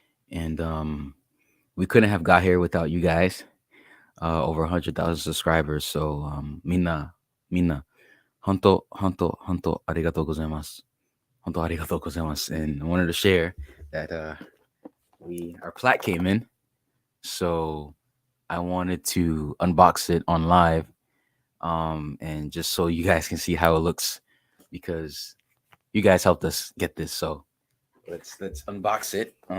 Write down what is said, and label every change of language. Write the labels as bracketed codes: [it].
[en] And we couldn't have got here without you guys. Over 100,000 subscribers. [ja] So, みんな、本当ありがとうございます。本当ありがとうございます。 [en] And I wanted to share that our plaque came in. So I wanted to unbox it on live. And just so you guys can see how it looks, because you guys helped us get this. So let's unbox it.